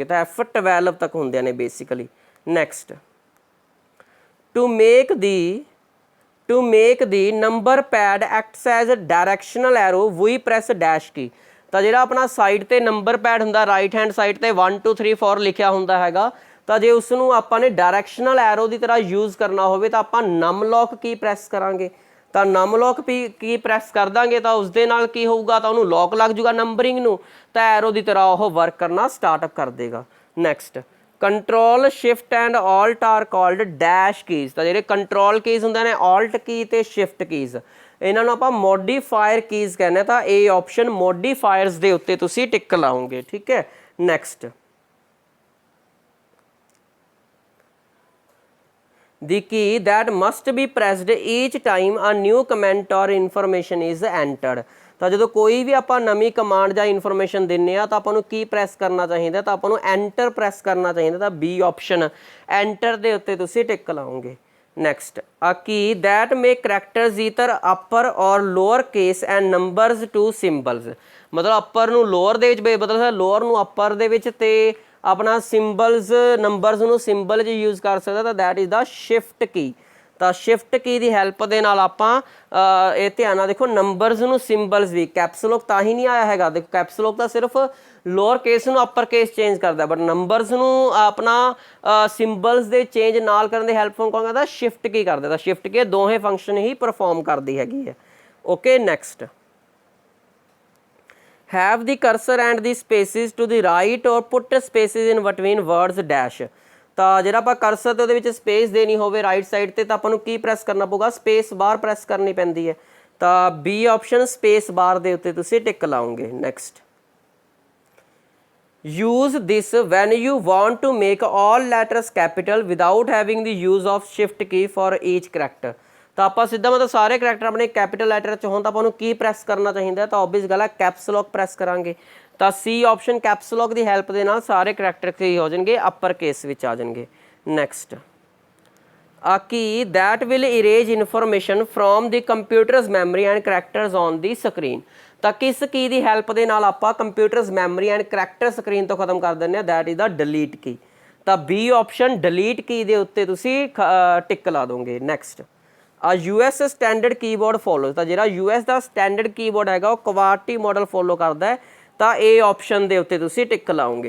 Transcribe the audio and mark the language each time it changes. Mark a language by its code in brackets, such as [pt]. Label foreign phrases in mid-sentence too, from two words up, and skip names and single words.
[pa] ਤਾਂ F12 ਤੱਕ ਹੁੰਦੀਆਂ ਨੇ ਬੇਸਿਕਲੀ। [en] next to make the number pad acts as directional arrow we press dash key. [pa] ਤਾਂ ਜੋ ਆਪਣਾ ਸਾਈਡ ਤੇ [en] number pad [pa] ਹੁੰਦਾ [en] right hand side [pa] ਤੇ 1 2 3 4 ਲਿਖਿਆ ਹੁੰਦਾ ਹੈਗਾ। ਤਾਂ ਜੇ ਉਸ ਨੂੰ ਆਪਾਂ ਨੇ [en] directional arrow [pa] ਦੀ ਤਰ੍ਹਾਂ ਯੂਜ਼ ਕਰਨਾ ਹੋਵੇ ਤਾਂ ਆਪਾਂ [en] num lock key press [pa] ਕਰਾਂਗੇ, ਤਾਂ [en] num lock key press [pa] ਕਰ ਦਾਂਗੇ ਤਾਂ ਉਸ ਦੇ ਨਾਲ ਕੀ ਹੋਊਗਾ, ਤਾਂ ਉਹਨੂੰ ਲੌਕ ਲੱਗ ਜੂਗਾ ਨੰਬਰਿੰਗ ਨੂੰ, ਤਾਂ ਐਰੋ ਦੀ ਤਰ੍ਹਾਂ ਉਹ ਵਰਕ ਕਰਨਾ ਸਟਾਰਟਅਪ ਕਰ ਦੇਗਾ। [en] next control shift and alt are called dash keys. [pa] ਤਾਂ ਜਿਹੜੇ [en] control keys [pa] ਹੁੰਦੇ ਨੇ [en] alt key [pa] ਤੇ [en] shift keys, [pa] ਇਹਨਾਂ ਨੂੰ ਆਪਾਂ [en] modifier keys [pa] ਕਹਿੰਦੇ। ਤਾਂ ਇਹ [en] option modifiers [pa] ਦੇ ਉੱਤੇ ਤੁਸੀਂ ਟਿਕ ਲਾਓਗੇ, ਠੀਕ ਹੈ। [en] ਨੈਕਸਟ the key that must be pressed each time a new comment or information is entered। [pa] ਤਾਂ ਜਦੋਂ ਕੋਈ ਵੀ ਆਪਾਂ ਨਵੀਂ ਕਮਾਂਡ ਜਾਂ ਇਨਫੋਰਮੇਸ਼ਨ ਦਿੰਨੇ ਆ ਤਾਂ ਆਪਾਂ ਨੂੰ ਕੀ ਪ੍ਰੈਸ ਕਰਨਾ ਚਾਹੀਦਾ, ਤਾਂ ਆਪਾਂ ਨੂੰ [en] enter press [pa] ਕਰਨਾ ਚਾਹੀਦਾ। ਤਾਂ [en] B option enter [pa] ਦੇ ਉੱਤੇ ਤੁਸੀਂ ਟਿਕ ਲਾਓਗੇ। [en] ਨੈਕਸਟ a key that make characters either upper or lower case and numbers to symbols। [pa] ਮਤਲਬ ਅੱਪਰ ਨੂੰ ਲੋਅਰ ਦੇ ਵਿੱਚ ਬਦਲ ਸਕਦਾ, ਲੋਅਰ ਨੂੰ ਅੱਪਰ ਦੇ ਵਿੱਚ ਤੇ ਆਪਣਾ [en] symbols numbers [pa] ਨੂੰ ਸਿੰਬਲ 'ਚ ਯੂਜ਼ ਕਰ ਸਕਦਾ। [en] ਤਾਂ that is the shift key. [pa] ਤਾਂ [en] shift key [pa] ਦੀ ਹੈਲਪ ਦੇ ਨਾਲ ਆਪਾਂ ਇਹ ਧਿਆਨ ਨਾਲ ਦੇਖੋ ਨੰਬਰਸ ਨੂੰ ਸਿੰਬਲਸ ਵੀ, ਕੈਪਸਲੋਕ ਤਾਂ ਹੀ ਨਹੀਂ ਆਇਆ ਹੈਗਾ, ਦੇਖੋ ਕੈਪਸਲੋਕ ਤਾਂ ਸਿਰਫ [en] lower case [pa] ਨੂੰ [en] upper case change [pa] ਕਰਦਾ, [en] but numbers [pa] ਨੂੰ ਆਪਣਾ ਸਿੰਬਲਸ ਦੇ ਚੇਂਜ ਨਾਲ ਕਰਨ ਦੀ ਹੈਲਪ ਕੌਣ ਕਰਦਾ, [en] shift key [pa] ਕਰਦਾ। ਤਾਂ [en] shift key [pa] ਦੋਹੇ ਫੰਕਸ਼ਨ ਹੀ ਪਰਫਾਰਮ ਕਰਦੀ ਹੈਗੀ ਹੈ। [en] okay next have the cursor and the spaces to the right or put spaces in between words dash। [pa] ਤਾਂ ਜਿਹੜਾ ਆਪਾਂ ਕਰਸਰ ਤੇ ਉਹਦੇ ਵਿੱਚ ਸਪੇਸ ਦੇਣੀ ਹੋਵੇ [en] right side [pa] ਤੇ ਤਾਂ ਆਪਾਂ ਨੂੰ ਕੀ ਪ੍ਰੈਸ ਕਰਨਾ ਪਊਗਾ, [en] space bar press [pa] ਕਰਨੀ ਪੈਂਦੀ ਹੈ। ਤਾਂ [en] B option space bar [pa] ਦੇ ਉੱਤੇ ਤੁਸੀਂ ਟਿਕ ਲਾਓਗੇ। [en] ਨੈਕਸਟ use this when you want to make all letters capital without having the use of shift key for each character। [pa] ਤਾਂ ਆਪਾਂ ਸਿੱਧਾ ਮਤਲਬ ਸਾਰੇ ਕਰੈਕਟਰ ਆਪਣੇ [en] capital letter [pa] 'ਚ ਹੋਣ ਤਾਂ ਆਪਾਂ ਨੂੰ ਕੀ ਪ੍ਰੈਸ ਕਰਨਾ ਚਾਹੀਦਾ, ਤਾਂ ਓਬਵੀਅਸ ਗੱਲ ਹੈ [en] caps lock press [pa] ਕਰਾਂਗੇ। ਤਾਂ [en] C option caps lock [pa] ਦੀ ਹੈਲਪ ਦੇ ਨਾਲ ਸਾਰੇ ਕਰੈਕਟਰ ਕੀ ਹੋ ਜਾਣਗੇ, [en] upper case [pa] ਵਿੱਚ ਆ ਜਾਣਗੇ। [en] ਨੈਕਸਟ a key that will erase information from the computer's memory and characters on the screen। [pa] ਤਾਂ ਕਿਸ ਕੀ ਦੀ ਹੈਲਪ ਦੇ ਨਾਲ ਆਪਾਂ [en] computers memory and character screen [pa] ਤੋਂ ਖਤਮ ਕਰ ਦਿੰਦੇ ਹਾਂ, [en] that is the delete key. [pa] ਤਾਂ [en] B option delete key [pa] ਦੇ ਉੱਤੇ ਤੁਸੀਂ ਟਿਕ ਲਾ ਦੋਗੇ। [en] next a US standard keyboard follow. [pa] ਤਾਂ ਜਿਹੜਾ US ਦਾ [en] standard keyboard [pa] ਹੈਗਾ ਉਹ [en] QWERTY model follow [pa] ਕਰਦਾ ਹੈ, ਤਾਂ ਇਹ ਆਪਸ਼ਨ ਦੇ ਉੱਤੇ ਤੁਸੀਂ ਟਿਕ ਲਾਓਗੇ।